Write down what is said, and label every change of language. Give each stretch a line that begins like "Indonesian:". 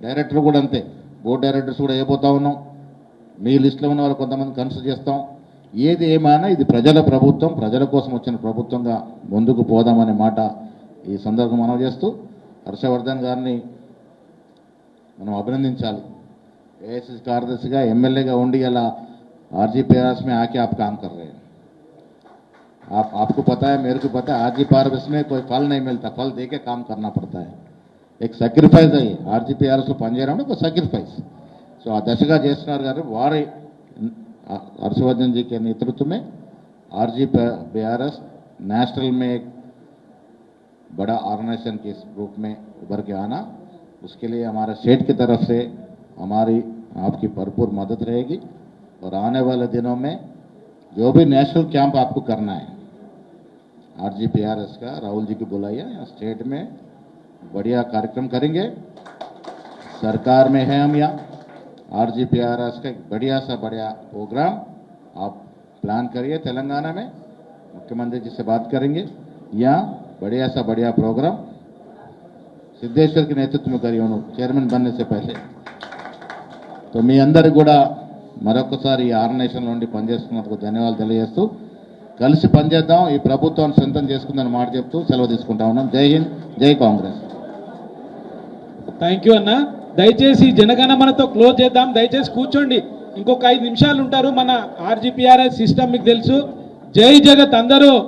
Telugu: Director కూడా అంతే, board directors కూడా అయిపోతూ ఉన్నాం. మీ లిస్టులో ఉన్న వాళ్ళు కొంతమంది కన్సిడర్ చేస్తాం. ఏది ఏమైనా ఇది ప్రజల ప్రభుత్వం, ప్రజల కోసం వచ్చిన ప్రభుత్వంగా ముందుకు పోదామనే మాట ఈ సందర్భం మనం చేస్తూ హర్షవర్ధన్ గారిని మనం అభినందించాలి. ఏఐసిసి కార్యదర్శిగా ఎమ్మెల్యేగా ఉండి అలా
Hindi: आरजीपीआरएस में आके आप काम कर रहे हैं। आपको पता है, मेरे को पता है, आरजीपीआरएस में कोई फल नहीं मिलता, फल दे के काम करना पड़ता है। एक सैक्रिफाइस है आरजीपीआरएस
Telugu: లో పనిచేయడం ఒక
Hindi: सैक्रिफाइस।
Telugu: సో ఆ దశగా చేస్తున్నారు గారు వారి
Hindi: हर्षवर्धन जी के नेतृत्व में आरजीपीआरएस नेशनल में एक बड़ा ऑर्गेनाइजेशन के रूप में उभर के आना, उसके लिए हमारे स्टेट की तरफ से हमारी आपकी भरपूर मदद रहेगी। और आने वाले दिनों में जो भी नेशनल कैंप आपको करना है आरजीपीआरएस का, राहुल जी को बुलाइए, स्टेट में बढ़िया कार्यक्रम करेंगे। सरकार में है हम यहाँ, आरजीपीआरएस का एक बढ़िया सा बढ़िया प्रोग्राम आप प्लान करिए। तेलंगाना में मुख्यमंत्री जी से बात करेंगे, यहाँ बढ़िया सा बढ़िया प्रोग्राम सिद्धेश्वर के नेतृत्व में करिए उन्होंने चेयरमैन बनने से पहले।
Telugu: तो మీ అందరికి కూడా మరొకసారి ఈ ఆర్గనైజేషన్ నుండి పనిచేస్తున్నందుకు ధన్యవాదాలు తెలియజేస్తూ కలిసి పనిచేద్దాం, ఈ ప్రభుత్వాన్ని సొంతం చేసుకుందని మాట చెప్తూ సెలవు తీసుకుంటా ఉన్నాం। జై హింద్, జై కాంగ్రెస్। థ్యాంక్ యూ అన్న। దయచేసి జనగణమనతో క్లోజ్ చేద్దాం, దయచేసి కూర్చోండి, ఇంకొక 5 నిమిషాలు ఉంటారు। మన ఆర్జీపీఆర్ఎస్ సిస్టమ్ మీకు తెలుసు। జై జగత్ అందరూ